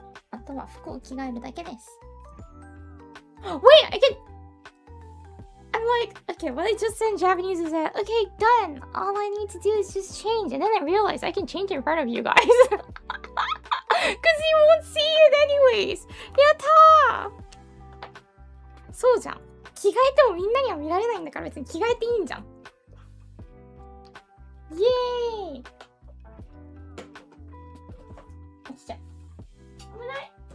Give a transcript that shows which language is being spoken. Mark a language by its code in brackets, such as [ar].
[ja] あとは服を着替えるだけです。 [en] Wait, I can. I'm like, okay, what I just said in Japanese is that, okay, done. All I need to do is just change. And then I realized I can change in front of you guys. Because you won't see it anyways. [ja] やったー。そうじゃん。着替えてもみんなには見られないんだから別に着替えていいんじゃん。イエーイ。落ちちゃう。危ない。